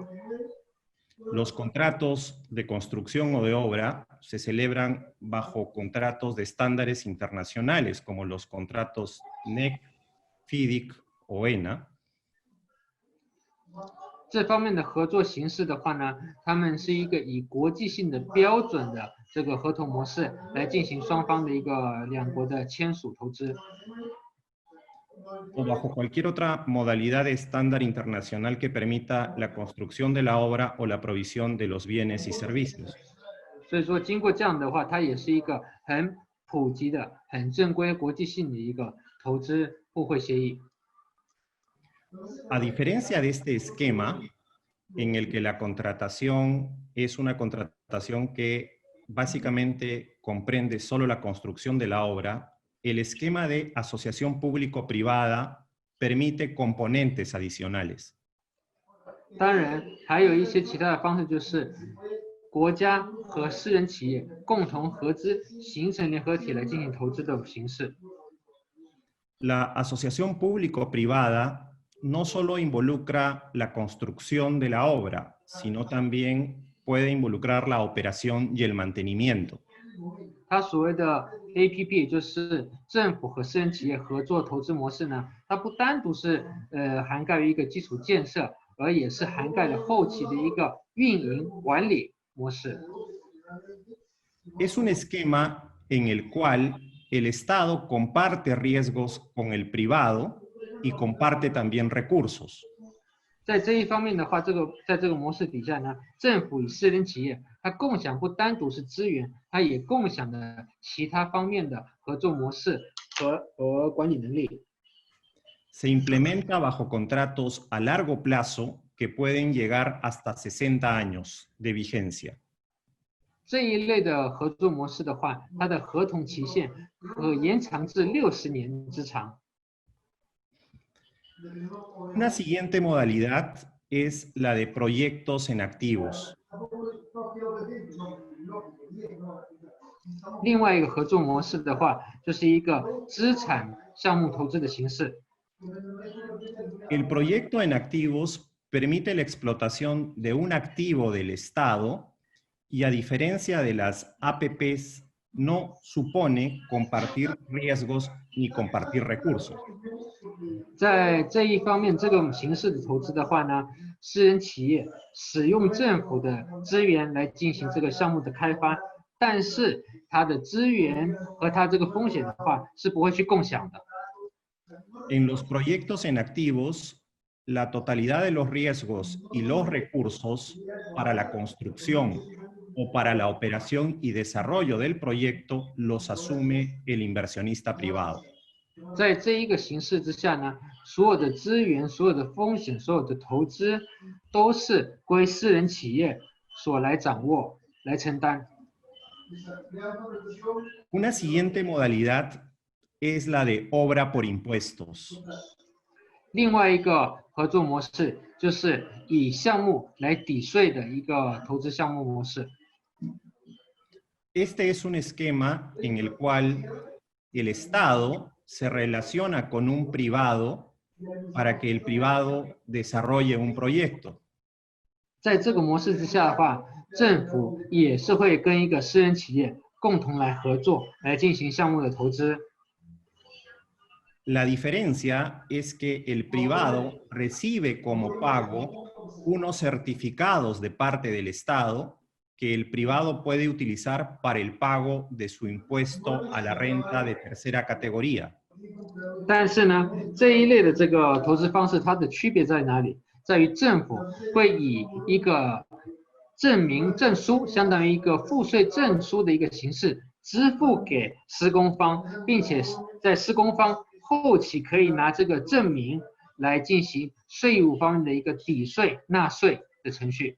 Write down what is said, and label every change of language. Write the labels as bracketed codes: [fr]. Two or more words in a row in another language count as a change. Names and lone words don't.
[es] Los contratos de construcción o de obra se celebran bajo contratos de estándares internacionales, como los contratos NEC, FIDIC o ENA. [zh] 这方面的合作形式的话呢，他们是一个以国际性的标准的这个合同模式来进行双方的一个两国的签署投资。 [es] O bajo cualquier otra modalidad de estándar internacional que permita la construcción de la obra o la provisión de los bienes y servicios. [zh] 所以说，经过这样的话，它也是一个很普及的、很正规、国际性的一个投资互惠协议。 [es] A diferencia de este esquema, en el que la contratación es una contratación que básicamente comprende solo la construcción de la obra, el esquema de asociación público-privada permite componentes adicionales. [zh] 当然，还有一些其他的方式，就是国家和私人企业共同合资形成联合体来进行投资的形式。 [es] La asociación público-privada no solo involucra la construcción de la obra, sino también puede involucrar la operación y el mantenimiento. [zh] 它所谓的 APP， 也就是政府和私人企业合作投资模式呢，它不单独是涵盖于一个基础建设，而也是涵盖了后期的一个运营管理模式。 [es] Es un esquema en el cual el Estado comparte riesgos con el privado y comparte también recursos. [zh] 在这一方面的话，在这个模式底下呢，政府与私人企业它共享不单独是资源，它也共享的其他方面的合作模式和管理能力。 [es] Se implementa bajo contratos a largo plazo que pueden llegar hasta 60 años de vigencia. [zh] 这一类的合作模式的话，它的合同期限可延长至60年之长。 [es] Una siguiente modalidad es la de proyectos en activos. [zh] 另外一个合作模式的话，就是一个资产项目投资的形式。 [es] El proyecto en activos permite la explotación de un activo del Estado y, a diferencia de las APPs, no supone compartir riesgos ni compartir recursos. [zh] 在这一方面，这个形式的投资的话呢，私人企业使用政府的资源来进行这个项目的开发，但是它的资源和它这个风险的话是不会去共享的。 [es] En los proyectos en activos, la totalidad de los riesgos y los recursos para la construcción o para la operación y desarrollo del proyecto los asume el inversionista privado. [zh] 在这一个形式之下呢，所有的资源、所有的风险、所有的投资都是归私人企业所来掌握、来承担。 [es] Una siguiente modalidad es la de obra por impuestos. [zh] 另外一个合作模式就是以项目来抵税的一个投资项目模式。 [es] Este es un esquema en el cual el Estado se relaciona con un privado para que el privado desarrolle un proyecto. [zh] 在这个模式之下的话，政府也是会跟一个私人企业共同来合作，来进行项目的投资。 [es] La diferencia es que el privado recibe como pago unos certificados de parte del Estado que el privado puede utilizar para el pago de su impuesto a la renta de tercera categoría. [zh] 但是呢，这一类的这个投资方式，它的区别在哪里？在于政府会以一个证明证书，相当于一个赋税证书的一个形式支付给施工方，并且在施工方后期可以拿这个证明来进行税务方面的一个抵税纳税的程序。